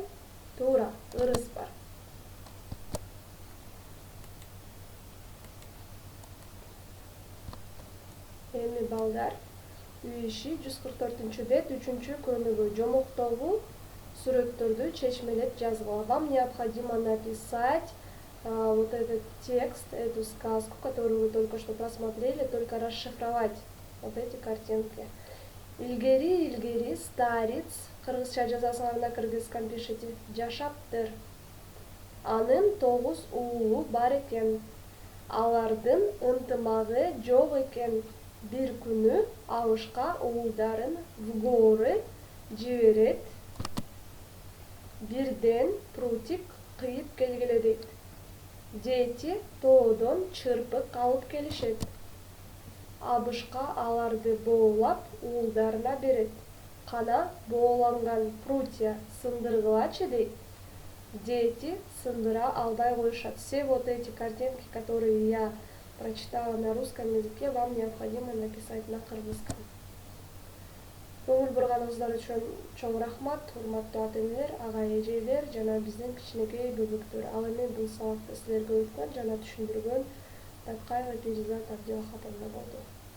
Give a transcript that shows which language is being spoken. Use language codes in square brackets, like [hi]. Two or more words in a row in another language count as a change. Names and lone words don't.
[ky] Туура, ырыс бар. Эми балдар, үй иши 144-бет 3-көнүгү жомоктогу сүрөттөрдү чечмелеп жазгыла. [ru] Вам необходимо написать вот этот текст, эту сказку, которую вы только что просмотрели, только расшифровать вот эти картинки. [ky] Илгери старец, кыргызча жазасыңар мына [ru] кыргызскан пишите, [ky] жашаптыр. Анын 9 уулу бар экен. Алардын ынтымагы жок экен. Бир күнү алышка уулдарын [ru] в горы [ky] жиберет. Бирден прутик кыйып келгиле дейт. Дети тоодон чырпык алып келишет. Абышка аларды боолап уулдарына берет. Кана бооланган прутья сындыргылачы дейт. Дети сындыра албай коюшат. [ru] Все вот эти картинки, которые я прочитала на русском языке, вам необходимо написать на кыргызском. [ky] Көңүл бурганыңыздар үчүн чоң рахмат, урматтуу ата-энелер, ага эжелер жана биздин кичинекей бөбөктөр. Ал эми бул сабакты силерге өткөн жана түшүндүргөн Такаева Перизат Абдилахаповна болду.